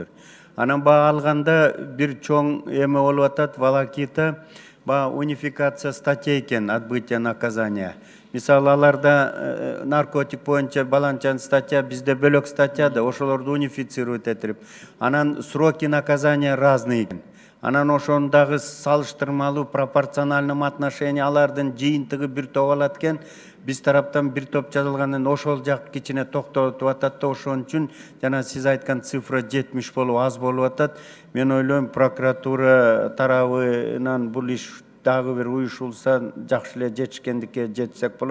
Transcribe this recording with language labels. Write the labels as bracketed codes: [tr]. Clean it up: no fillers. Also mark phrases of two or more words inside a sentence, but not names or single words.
[ky] Анан баа алганда бир чоң эме болуп атат, волокита, [ru] унификация статей [ky] экен, [ru] отбытие наказания. [ky] Мисалы, аларда наркотик боюнча баланчан статья, бизде бөлөк статья да, ошолорду унифицировать этирип. [ru] Анан сроки наказания разные экен. [ky] Анан ошондагы салыштырмалуу [ru] пропорциональном отношении [ky] алардын жыйынтыгы бир топ алат экен. Биз тараптан бир топ жазылгандан ошол жак кичине токтотуп атат да, ошон үчүн жана сиз айткан цифра 70 болуп аз болуп атат. Мен ойлойм, прокуратура тарабынан бул иш дагы бир уюшулса жакшы эле жетишкендикке жетсек болот.